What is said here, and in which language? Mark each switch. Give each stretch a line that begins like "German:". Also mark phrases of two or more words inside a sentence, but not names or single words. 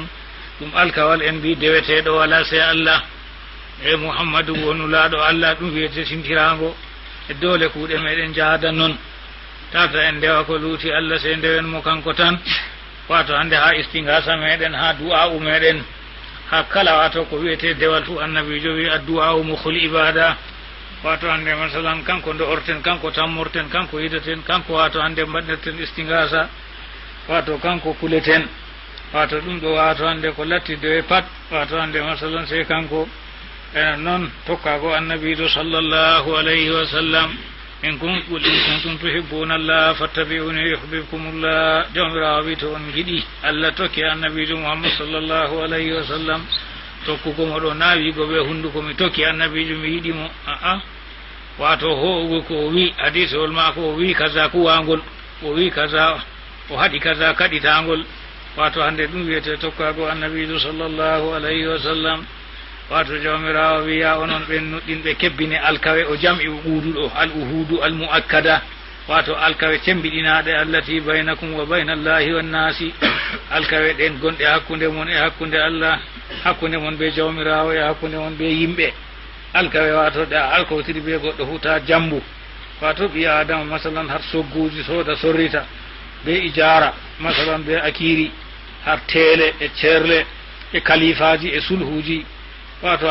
Fula: ɗum alkawal en mbi deweteɗo wala se Allah e Muhammadu wonulaɗo Allah ɗum wiyete simtirango e doole kuuɗe meɗen jahada noon tata en ndewa ko luuti Allah se ndewen mo kanko tan wato hande ha istingasa meɗen ha du'a'u meɗen ha kala wato ko wiyete dewal fu annabijo wi
Arabic: الدعاء مخ العبادة
Fula: wato hande masalan kanko ndo orten kanko tammorten kanko yidaten kanko wato hande mbaɗirten istingasa wato kanko kuleten wato ɗum ɗo wato hande ko lattido e pat wato hande masalan se kanko enen noon tokkago annabijo
Arabic: صلى الله عليه وسلم إن كنتم تحبون الله فاتبعوني يحببكم الله
Fula: jawmirawo wi to on giɗi Allah tokki annabijo muhammad
Arabic: صلى الله عليه وسلم
Fula: tokkugomo ɗo nawigo ɓe hunduko mi tokki annabijo mi yiɗimo wato ho'ugo ko o wi hadisewol mako o wi kaza kuwangol o wi kaza o haɗi kaza kaɗitangol wato hande ɗum wiyete tokkago annabijo
Arabic: صلى الله عليه وسلم
Fula: wato jawmirawo wiya onon ɓen nuɗɗinɓe kebbine alkawe o jam'i uhudu ɗo
Arabic: العهود المؤكدة
Fula: wato alkawe cembiɗinaɗe
Arabic: التي بينكم وبين الله والناس
Fula: alkawe ɗen gonɗe hakkude mon e hakkude Allah hakkude mon be jawmirawo e hakkude mon be yimɓe alkawe wato ɗa alkotiri be goɗɗo huta jambu wato ɓi adama masalan har sogguji soda sorrita be ijara masalan be akiri har teele e cerle e kalifaji e sulhuji wato